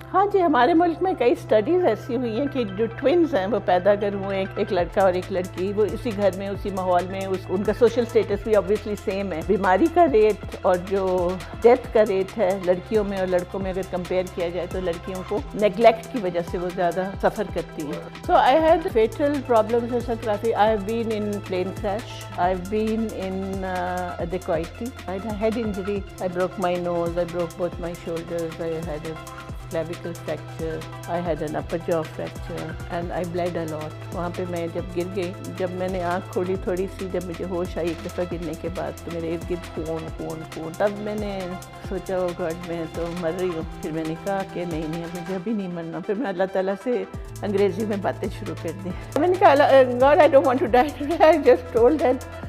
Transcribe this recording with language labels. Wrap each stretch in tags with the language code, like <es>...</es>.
<ur>ہاں جی، ہمارے ملک میں کئی اسٹڈیز ایسی ہوئی ہیں کہ جو ٹوئنز ہیں وہ پیدا اگر ہوئے، ایک لڑکا اور ایک لڑکی، وہ اسی گھر میں اسی ماحول میں، ان کا سوشل اسٹیٹس بھی obviously سیم ہے. بیماری کا ریٹ اور جو ڈیتھ کا ریٹ ہے لڑکیوں میں اور لڑکوں میں اگر کمپیئر کیا جائے تو لڑکیوں کو نیگلیکٹ کی وجہ سے وہ زیادہ سفر کرتی ہیں.</ur> <en>So I had fatal problems in traffic. I have been in plane crash. I've been in a dacoity. I had a head injury. I broke my nose. I broke both my shoulders. I had a clavicle fracture. I had an upper jaw fracture and I bled a lot.</en> <ur>وہاں پہ میں جب گر گئی، جب میں نے آنکھ کھولی تھوڑی سی، جب مجھے ہوش آئی ایک دفعہ گرنے کے بعد، تو میرے ارد گرد خون. تب میں نے سوچا او گاڈ میں تو مر رہی ہوں. پھر میں نے کہا کہ نہیں مجھے ابھی نہیں مرنا. پھر میں اللہ تعالیٰ سے انگریزی میں باتیں شروع کر دی. میں نے کہا</ur> <en>God I don't want to die today, I just told that.</en>